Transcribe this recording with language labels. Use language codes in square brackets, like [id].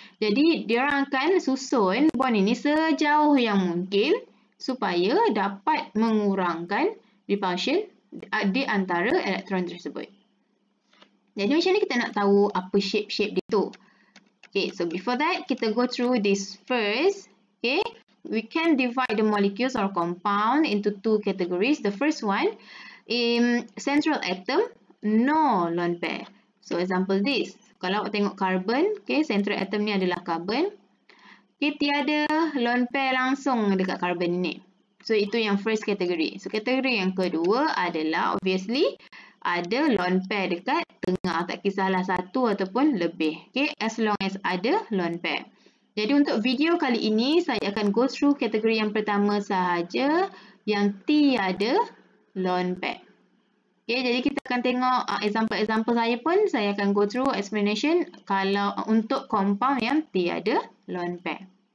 [ms] Jadi, dia akan susun bond ini sejauh yang mungkin supaya dapat mengurangkan repulsion di antara elektron tersebut. Jadi, macam ni kita nak tahu apa shape-shape dia tu. [en] Okay, so before that, [ms] kita [en] go through this first. Okay, we can divide the molecules or compound into two categories. The first one, central atom, no lone pair. So, example this. [ms] Kalau awak tengok carbon, okay, central atom ni adalah carbon. Okay, tiada lone pair langsung dekat carbon ni. [en] So, [ms] itu yang [en] first category. [ms] So, kategori yang kedua adalah obviously ada lone pair dekat tengah. Tak kisahlah satu ataupun lebih. [en] Okay, as long as [ms] ada [en] lone pair. [ms] Jadi, untuk video kali ini, saya akan [en] go through [ms] kategori yang pertama sahaja yang tiada lone pair. Okay, jadi kita akan tengok example-example saya pun. Saya akan [en] go through explanation [ms] kalau untuk compound yang tiada lone pair.